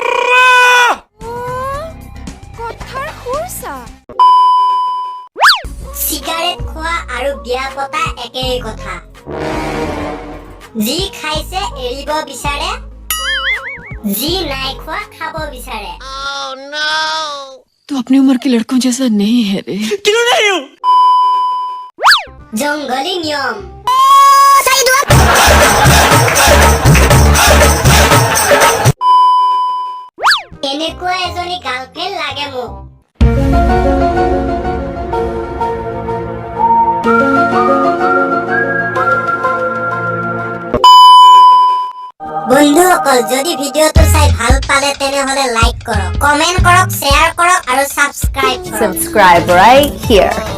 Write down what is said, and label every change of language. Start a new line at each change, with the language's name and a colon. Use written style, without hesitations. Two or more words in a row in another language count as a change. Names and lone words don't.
Assamese: কথাৰ খুৰচা চিগাৰেট খোৱা আৰু বিয়া পতা একেই কথা যি খাইছে এৰিব বিচাৰে जी নাই খোৱা খাব বিচাৰে
Hindi: तू अपनी उम्र के लड़कों जैसा नहीं है रे क्यों नहीं हूँ
Assamese: জংগলী নিয়ম এনেকুৱা এজনী গাৰ্লফ্ৰেণ্ড লাগে মোক বন্ধুসকল যদি ভিডিওটো চাই ভাল পালে তেনেহলে লাইক কৰক কমেন্ট কৰক শেয়াৰ কৰক আৰু সাবস্ক্ৰাইব কৰক
English: Subscribe right here.